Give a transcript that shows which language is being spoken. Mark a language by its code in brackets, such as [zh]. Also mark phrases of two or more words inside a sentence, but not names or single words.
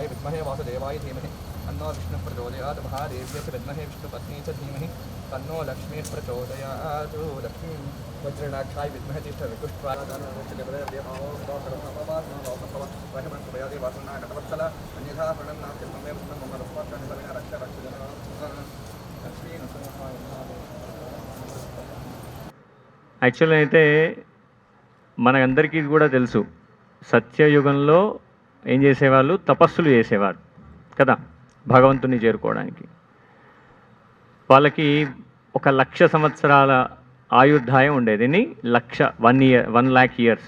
[sa] विद्महे वासुदेवाय धीमहि तन्नो विष्णुः प्रचोदयात् महादेव्यै च विद्महे विष्णुपत्नी च धीमहि तन्नो लक्ष्मीः प्रचोदयात् लक्ष्मी वज्रनाक्षाय विद्महे तिष्ठविकुष्ठाय अन्यथा प्रणं नास्ति ममे मम रक्षारक्षजना लक्ष्मी [te] యాక్చువల్గా అయితే మనకందరికీ కూడా తెలుసు, సత్యయుగంలో ఏం చేసేవాళ్ళు, తపస్సులు చేసేవారు కదా భగవంతుని చేరుకోవడానికి. వాళ్ళకి 1,00,000 సంవత్సరాల ఆయుర్దాయం ఉండేది, [en] 1 lakh years.